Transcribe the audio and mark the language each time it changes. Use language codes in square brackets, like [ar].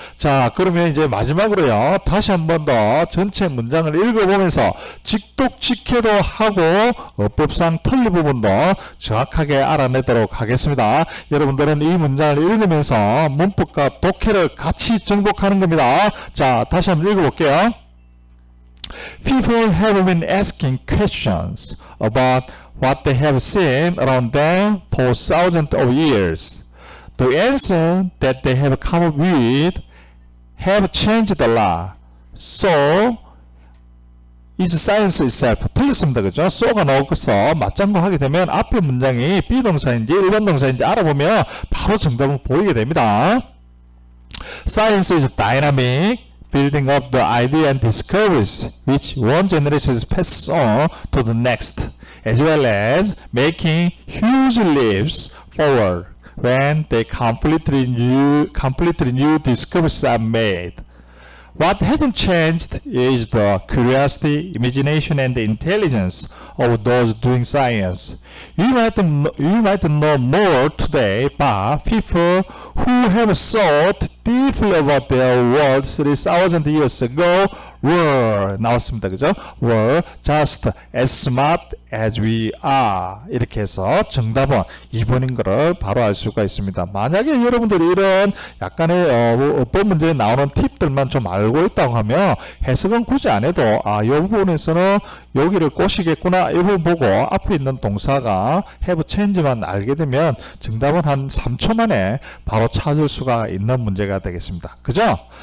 [ko] 자, 그러면 이제 마지막으로요. 다시 한 번 더 전체 문장을 읽어보면서 직독직해도 하고 어법상 틀린 부분도 정확하게 알아내도록 하겠습니다. 여러분들은 이 문장을 읽으면서 문법과 독해를 같이 정복하는 겁니다. 자, 다시 한번 읽어볼게요. [en] People have been asking questions about what they have seen around them for thousands of years. The answer that they have come up with have changed a lot. So is science itself. [ko] 틀렸습니다. 그죠? so가 나오고서 맞장구 하게 되면 앞에 문장이 비동사인지 일반 동사인지 알아보면 바로 정답은 보이게 됩니다. [en] Science is dynamic, building up the idea and discoveries which one generation passes on to the next, as well as making huge leaps forward when they completely new discoveries are made. What hasn't changed is the curiosity, imagination, and the intelligence of those doing science. You might know more today, but people who have thought deeply about their world 3,000 years ago were [ko] 나왔습니다. 그죠? [en] were just as smart as we are. [ko] 이렇게 해서 정답은 2번인 것을 바로 알 수가 있습니다. 만약에 여러분들이 이런 약간의 어법 문제에 나오는 팁들만 좀 알고 있다고 하면 해석은 굳이 안 해도 이 부분에서는 여기를 꼬시겠구나 이 부분 보고 앞에 있는 동사가 have change만 알게 되면 정답은 한 3초 만에 바로 찾을 수가 있는 문제가 되겠습니다. 그죠?